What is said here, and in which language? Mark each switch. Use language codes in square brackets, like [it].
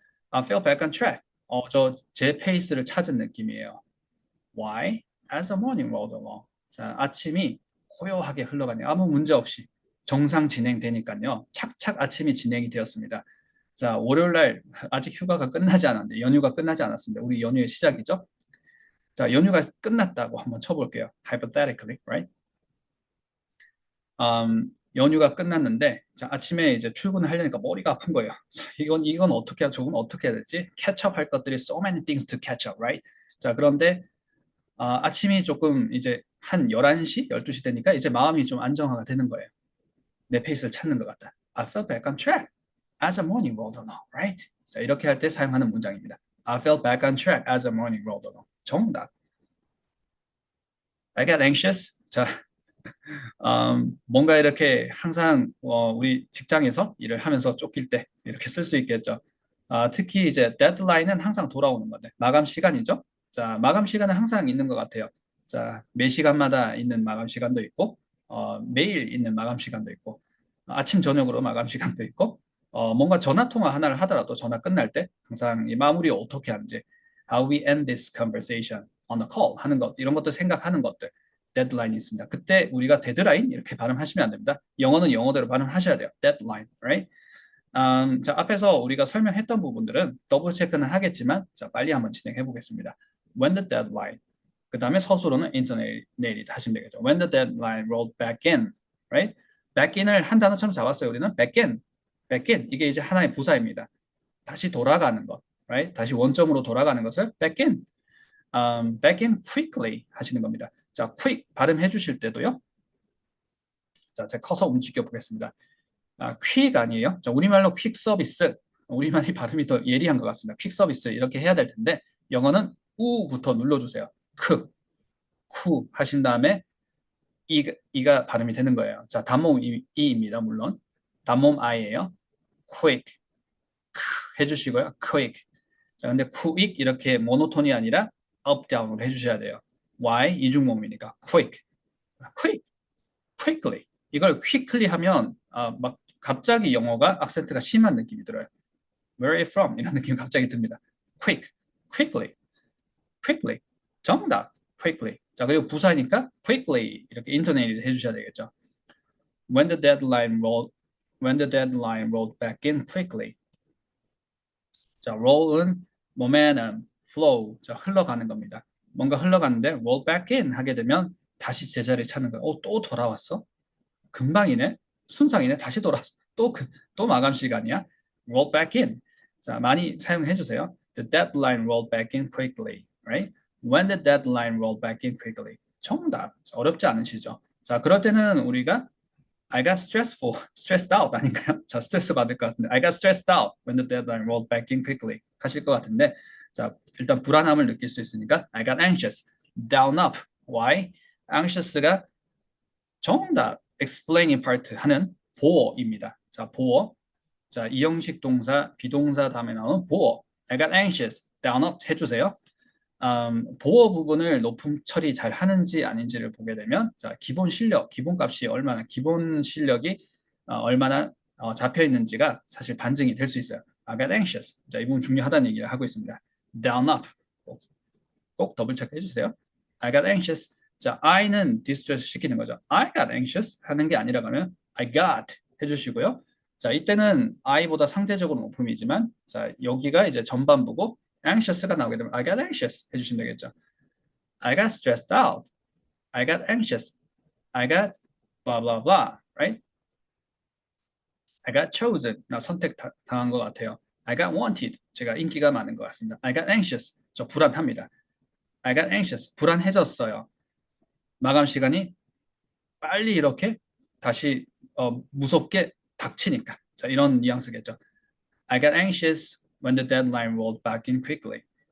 [en] I felt back on track. [ko] 제 페이스를 찾은 느낌이에요. [en] Why? As the morning rolled along. [ko] 자, 아침이 고요하게 흘러가네요. 아무 문제 없이 정상 진행되니까요. 착착 아침이 진행이 되었습니다. 자, 월요일날 아직 휴가가 끝나지 않았는데 연휴가 끝나지 않았습니다. 우리 연휴의 시작이죠. 자, 연휴가 끝났다고 한번 쳐볼게요. [en] Hypothetically, right? [ko] 연휴가 끝났는데 자, 아침에 이제 출근을 하려니까 머리가 아픈 거예요. 자, 이건 어떻게 해야 저건 어떻게 해야 되지? [en] catch up [ko] 할 것들이 [en] so many things to catch up, right? [ko] 자, 그런데 아침이 조금 이제 한 11시, 12시 되니까 이제 마음이 좀 안정화가 되는 거예요. 내 페이스를 찾는 것 같다. [en] I felt back on track as the morning rolled along, right? [ko] 자, 이렇게 할 때 사용하는 문장입니다. [en] I felt back on track as the morning rolled along. [ko] 정답. [en] I got anxious. [ko] 자, 뭔가 이렇게 항상 우리 직장에서 일을 하면서 쫓길 때 이렇게 쓸 수 있겠죠. 특히 이제 데드라인은 항상 돌아오는 건데 마감 시간이죠. 자, 마감 시간은 항상 있는 것 같아요. 자, 매 시간마다 있는 마감 시간도 있고 매일 있는 마감 시간도 있고 아침 저녁으로 마감 시간도 있고 뭔가 전화 통화 하나를 하더라도 전화 끝날 때 항상 이 마무리 어떻게 하는지 [en] how we end this conversation on a call [ko] 하는 것 이런 것들 생각하는 것들 데드라인이 있습니다. 그때 우리가 데드라인 이렇게 발음하시면 안 됩니다. 영어는 영어대로 발음하셔야 돼요. 데드라인, right? 자, 앞에서 우리가 설명했던 부분들은 더블 체크는 하겠지만 자, 빨리 한번 진행해 보겠습니다. [en] When the deadline. [ko] 그 다음에 서술어는 [en] intonated 하시면 되겠죠. When the deadline rolled back in, right? [ko] back인을 한 단어처럼 잡았어요. 우리는 backin 이게 이제 하나의 부사입니다. 다시 돌아가는 것, right? 다시 원점으로 돌아가는 것을 back in quickly 하시는 겁니다. 자, quick 발음해 주실 때도요. 자, 제가 커서 움직여 보겠습니다. quick 아니에요. 자, 우리말로 quick 서비스. 우리말이 발음이 더 예리한 것 같습니다. quick 서비스 이렇게 해야 될 텐데 영어는 우부터 눌러주세요. 쿠 하신 다음에 이가 발음이 되는 거예요. 자, 단모음 이입니다. 물론 단모음 아이예요. quick 해주시고요. [en] quick. [ko] 자, 근데 quick 이렇게 모노톤이 아니라 up down으로 해주셔야 돼요. [en] y 이중모음이니까 quick, quickly. [ko] 이걸 quickly 하면 막 갑자기 영어가 악센트가 심한 느낌이 들어요. [en] Where are you from? [ko] 이런 느낌이 갑자기 듭니다. [en] quickly. 정답. quickly. [ko] 자, 그리고 부사니까 quickly 이렇게 인토네이트 해주셔야 되겠죠. [en] When the deadline rolled back in quickly. [ko] 자, roll은 momentum, flow, 자, 흘러가는 겁니다. 뭔가 흘러가는데 roll back in 하게 되면 다시 제자리에 찾는 거예요. 또 돌아왔어? 금방이네? 순상이네? 다시 돌아왔어? 또 마감 시간이야? roll back in. 자, 많이 사용해 주세요. [en] The deadline rolled back in quickly, right? When the deadline rolled back in quickly. [ko] 정답. 어렵지 않으시죠? 자, 그럴 때는 우리가 [en] I got stressed out [ko] 아닌가요? [en] 자, 스트레스 받을 것 같은데 I got stressed out when the deadline rolled back in quickly [ko] 하실 것 같은데 자, 일단 불안함을 느낄 수 있으니까 [en] I got anxious, down up. Why? [ko] anxious가 정답 explaining part 하는 보어입니다. 자, 보어. 자, 이형식 동사, 비동사 다음에 나오는 보어. [en] I got anxious, down up 해주세요. [ko] 보어 부분을 높음 처리 잘 하는지 아닌지를 보게 되면 자, 기본 실력, 기본값이 얼마나 기본 실력이 얼마나 잡혀 있는지가 사실 반증이 될 수 있어요. [en] I got anxious. [ko] 자, 이 부분 중요하다는 얘기를 하고 있습니다. [en] down up. [ko] 꼭 더블 체크해 주세요. [en] I got anxious. [ko] 자, I는 distress 시키는 거죠. [en] I got anxious [ko] 하는 게 아니라 가면 I got 해주시고요. 자, 이때는 I보다 상대적으로 높음이지만 자, 여기가 이제 전반부고 anxious가 나오게 되면 I got anxious 해주시면 되겠죠. [en] I got stressed out. I got anxious. I got blah blah blah. Right? I got chosen. [ko] 나 선택 당한 것 같아요. I got wanted. 제가 인기가 많은 것 같습니다. [en] I got anxious. [ko] 저 불안합니다. [en] I got anxious. [ko] 불안해졌어요. 마감 시간이 빨리 이렇게 다시 무섭게 닥치니까. 자, 이런 뉘앙스겠죠. [en] I got anxious when the deadline rolled back in quickly.